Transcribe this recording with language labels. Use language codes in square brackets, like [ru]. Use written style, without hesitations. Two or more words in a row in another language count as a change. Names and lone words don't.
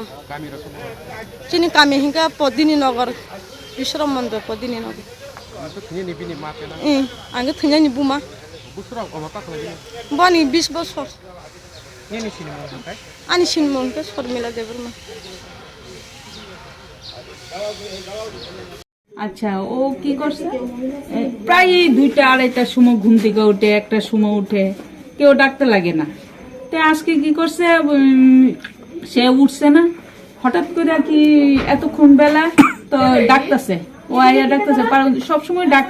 [trp] कामी रसो चिनी कामी हंके पदिनी नगर विश्राम मंदिर पदिनी नगर तो थने बिनि मापेना आंगे थने नि बुमा बुसरा अमाका खालाय बनी 20 বছর नेनि सिनेमा हंकाय आनी सिनेमा हंके शर्मिला देबरमा [bn] আচ্ছা ও কি করছে প্রায় 2টা 2:30টার সময় ঘুম থেকে ওঠে একটা সময় উঠে কেউ ডাকতে লাগে না তো আজকে কি করছে সে উঠছে না হঠাৎ করে কি এতক্ষণ বেলা তো ডাকতেছে ও আইয়া ডাকতেছে সব সময় ডাকে